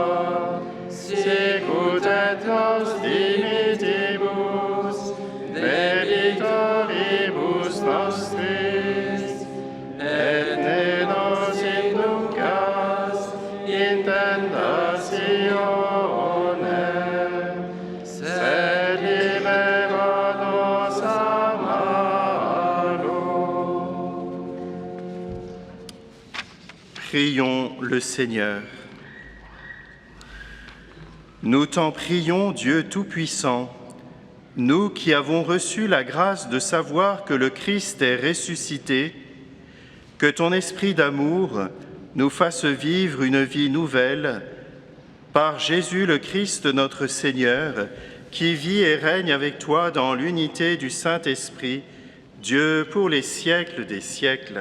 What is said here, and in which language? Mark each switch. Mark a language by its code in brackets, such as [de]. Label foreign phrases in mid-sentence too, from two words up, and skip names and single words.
[la] sicut et nos dimittibus debitoribus nostris, et ne nos inducas in tentationem, sed libera nos a malo. [fr] Prions le Seigneur. Nous t'en prions, Dieu Tout-Puissant, nous qui avons reçu la grâce de savoir que le Christ est ressuscité, que ton esprit d'amour nous fasse vivre une vie nouvelle par Jésus le Christ notre Seigneur, qui vit et règne avec toi dans l'unité du Saint-Esprit, Dieu pour les siècles des siècles.